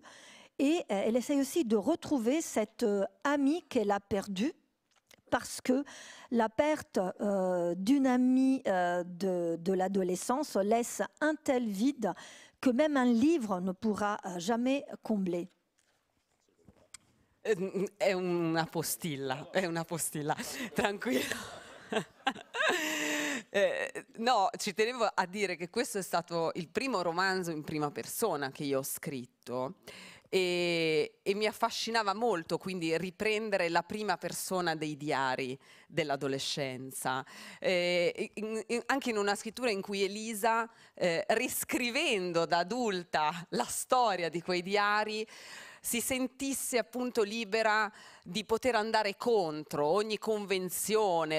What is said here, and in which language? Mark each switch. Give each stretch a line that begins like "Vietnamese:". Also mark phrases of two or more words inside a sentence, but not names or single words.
French: Et elle essaye aussi de retrouver cette amie qu'elle a perdue, parce que la perte d'une amie de l'adolescence laisse un tel vide que même un livre ne pourra jamais combler.
Italian: È una postilla, tranquillo. No, ci tenevo a dire che questo è stato il primo romanzo in prima persona che io ho scritto e mi affascinava molto quindi riprendere la prima persona dei diari dell'adolescenza, anche in una scrittura in cui Elisa, riscrivendo da adulta la storia di quei diari, si sentisse appunto libera di poter andare contro ogni convenzione.